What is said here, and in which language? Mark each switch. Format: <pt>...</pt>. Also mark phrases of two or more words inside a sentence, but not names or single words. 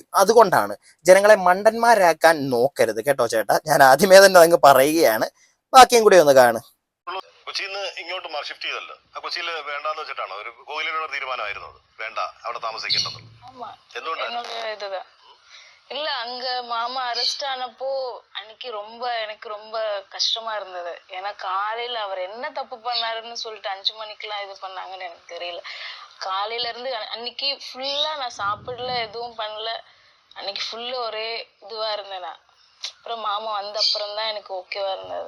<ml>അതുകൊണ്ടാണ് ജനങ്ങളെ മണ്ടന്മാരാക്കാൻ നോക്കരുത് കേട്ടോ ചേട്ടാ. ഞാൻ ആദ്യമേ തന്നെ അങ്ങ് പറയുകയാണ്. ബാക്കിയും കൂടി ഒന്ന് കാണും. കൊച്ചിയിൽ നിന്ന് ഇങ്ങോട്ട് ഷിഫ്റ്റ് ചെയ്തല്ലോ. ആ കൊച്ചിയിൽ വേണ്ടാന്ന് വെച്ചിട്ടാണ് ഒരു കോയിലിനോട് തീരുമാനമായിരുന്നത്, വേണ്ട അവിടെ താമസിക്കേണ്ടത്. എന്തുകൊണ്ടാണ്?</ml> <ta>இல்ல, அங்க மாமா அரெஸ்ட் ஆனப்போ எனக்கு ரொம்ப கஷ்டமா இருந்தது. ஏன்னா காலையில அவர் என்ன தப்பு பண்ணாருன்னு சொல்லிட்டு 5 மணிக்கெல்லாம் இது பண்ணாங்கன்னு எனக்கு தெரியல. காலையில இருந்து அன்னைக்கு ஃபுல்லா நான் சாப்பிடல, எதுவும் பண்ணல. அன்னைக்கு ஃபுல்லா ஒரே இதுவா இருந்தேன் நான். அப்புறம் மாமா வந்த அப்புறம் தான் எனக்கு ஓகேவா இருந்தது.</ta>